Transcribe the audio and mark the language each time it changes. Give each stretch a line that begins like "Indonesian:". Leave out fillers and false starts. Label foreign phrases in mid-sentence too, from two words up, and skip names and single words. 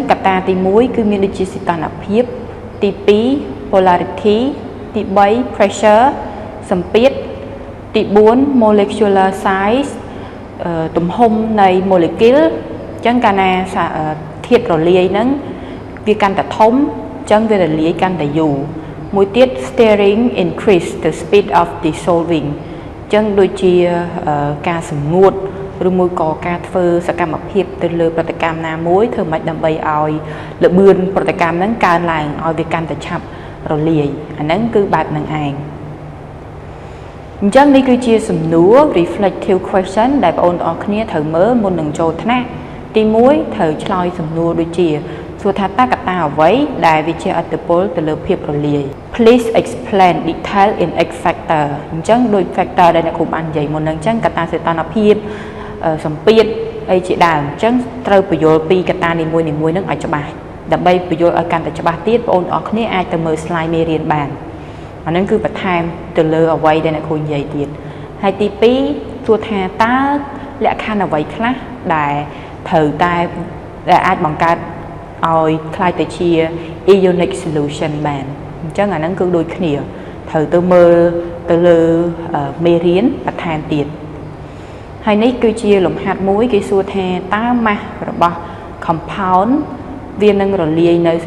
Khmer: កត្តាទី1គឺមានដូចជាសីតុណ្ហភាពទី2 polarity ទី3 pressure សម្ពាធទី4
English: molecular size
Khmer: ទំហំនៃ molecule អញ្ចឹងកាលណាធាតុរលាយហ្នឹងវាកាន់តែធំអញ្ចឹងវារលាយកាន់តែយូរមួយទៀត
English: stirring increase the speed of dissolving
Khmer: អញ្ចឹងដូចជាការសម្ងួតឬមួយក៏ការធ្វើសកម្មភាពទៅលើប្រតិកម្មណាមួយធ្វើម៉េចដើម្បីឲ្យល្បឿនប្រតិកម្មហ្នឹងកើនឡើងឲ្យវាកាន់តែឆាប់រលាយអាហ្នឹងគឺបែបហ្នឹង ឯងអញ្ចឹងនេះគឺជាសំណួរ
English: reflective question
Khmer: ដែលបងប្អូនទាំងអស់គ្នាត្រូវមើលមុននឹងចូលថ្នាក់ទី1ត្រូវឆ្លើយសំណួរដូចជាសួរថាតើកត្តាអ្វីដែលវាជះឥទ្ធិពលទៅលើភាពរលាយ
English: Please explain detail in X factor
Khmer: អញ្ចឹងដូច factor ដែលអ្នកគ្រូបាននិយាយមុនហ្នឹងអញ្ចឹងកត្តាសីតុណ្ហភាពសម្ពាធអីជាដើមអញ្ចឹងត្រូវបញ្យល់ពីកត្តានីមួយៗហ្នឹងឲ្យច្បាស់ដើម្បីបញ្យល់ឲ្យកាន់តែច្បាស់ទៀតបងប្អូនទាំងអស់គ្នាអាចទៅមើល slide មេរៀ នបានអាហ្នឹងគឺបន្ថែមទៅលើអ្វីដែលអ្នកគ្រូនិយាយទៀតហើយទី2សួរថាតើលក្ខខណ្ឌអ្វីខ្លះដែលត្រូវតែអាចបង្កើតឲ្យខ្លាយទៅជា
English: ionic solution
Khmer: បានអញ្ចឹងអាហ្នឹងគឺដូចគ្នាត្រូវទៅមើលទៅលើមេរៀនបន្ថែមទៀតហើយនេះគឺជាលំហាត់មួយគេសួរថាតើ mass របស់ compound វានឹងរលាយនៅសី